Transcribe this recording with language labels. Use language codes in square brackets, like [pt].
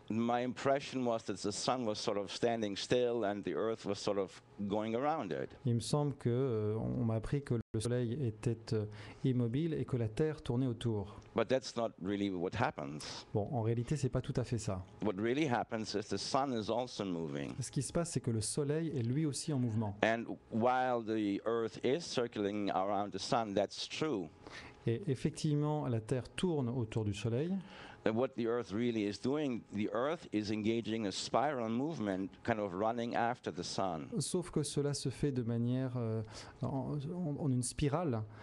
[en] my impression was that the sun was sort of standing still and the earth was sort of going around it. [fr] il me semble que on m'a appris que le Soleil était immobile et que la Terre tournait autour. [en] But that's not really what happens. [fr] Bon, en réalité, c'est pas tout à fait ça. [en] What really happens is the sun is also moving. [fr] Ce qui se passe, c'est que le Soleil est lui aussi en mouvement. [en] And while the earth is circling around the sun, that's true. [fr] Et effectivement, la Terre tourne autour du Soleil. [en] And what the earth really is doing, the earth is engaging a spiral movement, kind of running after the sun. [fr] Sauf que cela se fait de manière en une spirale.